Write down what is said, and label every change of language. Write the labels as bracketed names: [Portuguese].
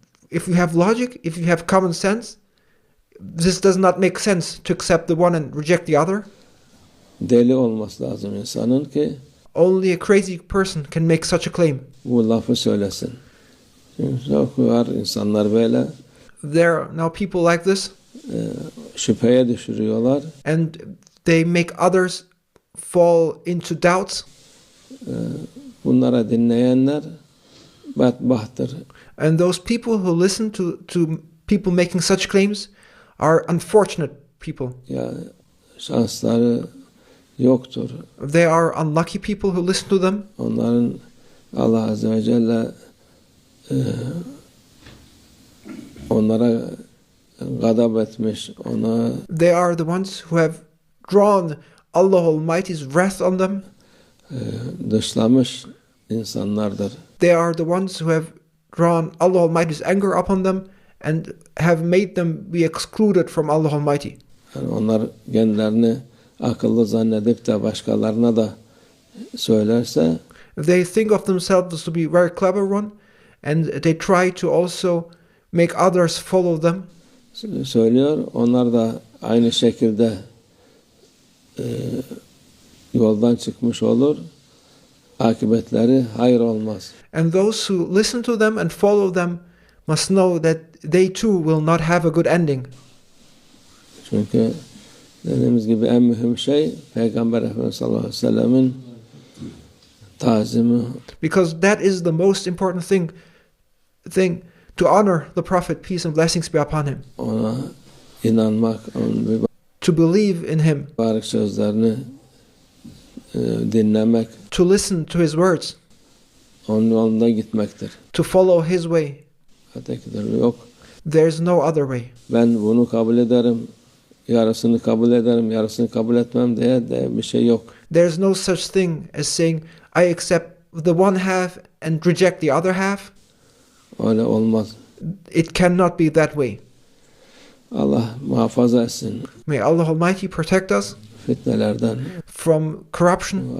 [English] If you have logic, if you have common sense, this does not make sense to accept the one and reject the other. [Turkish] Deli olması lazım insanın ki [English] only a crazy person can make such a claim. [Turkish] Bu lafı söylesin. Çok var insanlar böyle. [English] There are now people like this. [Turkish] Şüpheye düşürüyorlar. [English] And they make others fall into doubts. [Turkish] Bunlara dinleyenler bedbahtır. [English] And those people who listen to people making such claims are unfortunate people. [Turkish] Ya şansları yoktur. [English] They are unlucky people who listen to them. [Turkish] Onların Allah Azze ve Celle onlara gadab etmiş. [English] They are the ones who have drawn Allah Almighty's wrath on them. [Turkish] Dışlamış insanlardır. [English] They are the ones who have drawn Allah Almighty's anger upon them and have made them be excluded from Allah Almighty. [Turkish] Yani onlar kendilerini akıllı zannedip de başkalarına da söylerse, [English] they think of themselves to be very clever one, and they try to also make others follow them. [Turkish] Söylüyor, onlar da aynı şekilde yoldan çıkmış olur. Akıbetleri hayır olmaz. [English] And those who listen to them and follow them must know that they too will not have a good ending. [Turkish] Çünkü dediğimiz gibi en mühim şey Peygamber Efendimiz sallallahu aleyhi ve sellemin tazimi. [English] Because that is the most important thing to honor the Prophet, peace and blessings be upon him. [Turkish] Ona inanmak, [English] to believe in him. [Turkish] Mübarek sözlerini dinlemek. [English] To listen to his words. [Turkish] Onun yolunda gitmektir. [English] To follow his way. [Turkish] Ötekidir yok. [English] There is no other way. [Turkish] Ben bunu kabul ederim, yarısını kabul ederim, yarısını kabul etmem diye de bir şey yok. [English] There is no such thing as saying I accept the one half and reject the other half. [Turkish] Öyle olmaz. [English] It cannot be that way. [Turkish] Allah muhafaza etsin. [English] May Allah Almighty protect us [Turkish] fitnelerden. [English] From corruption.